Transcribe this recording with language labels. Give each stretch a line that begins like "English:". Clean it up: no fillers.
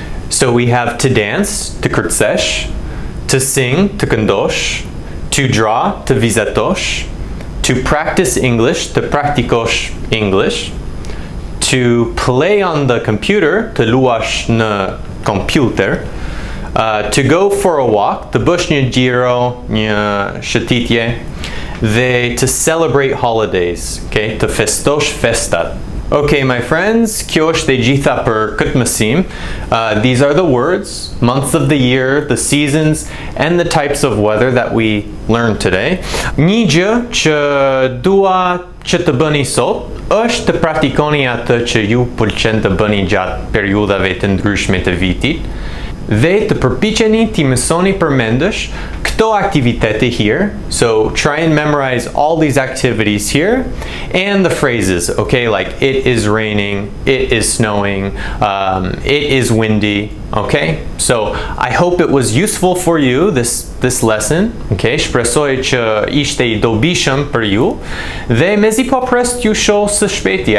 English: So we have to dance,
Albanian: të kërcesh,
English: to sing,
Albanian: të këndosh,
English: to draw,
Albanian: të vizatosh,
English: to practice English,
Albanian: të praktikosh
English: English, to play on the computer,
Albanian: të luash në
English: computer, to go for a walk,
Albanian: të bësh një gjiro, një shëtitje, dhe
English: to celebrate holidays, okay?
Albanian: Të festosh festat.
English: Okay, my friends,
Albanian: kjo është e gjitha për këtë mësim.
English: These are the words, months of the year, the seasons, and the types of weather that we learned today.
Albanian: Një gjë që dua që të bëni sot është të praktikoni atë që ju pëlqen të bëni gjatë periudhave të ndryshme të vitit dhe të përpiqeni t'i mësoni përmendësh këto aktivitete here.
English: So try and memorize all these activities here and the phrases, okay, like it is raining, it is snowing, it is windy, okay? So I hope it was useful for you, this lesson, okay?
Albanian: Shpresoj që ishte I dobishëm për ju dhe mezi po pres t'ju shoh së shpejti.